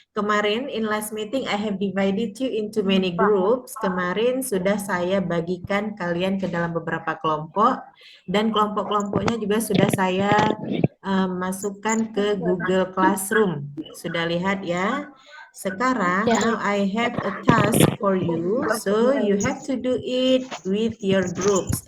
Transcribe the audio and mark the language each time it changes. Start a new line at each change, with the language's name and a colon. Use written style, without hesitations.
Indonesian: Kemarin
English: in last meeting, I have divided you into many groups.
Indonesian: Kemarin sudah saya bagikan kalian ke dalam beberapa kelompok. Dan kelompok-kelompoknya juga sudah saya masukkan ke Google Classroom. Sudah lihat ya? Sekarang, Ya.
English: now I have a task for you. So, you have to do it with your groups.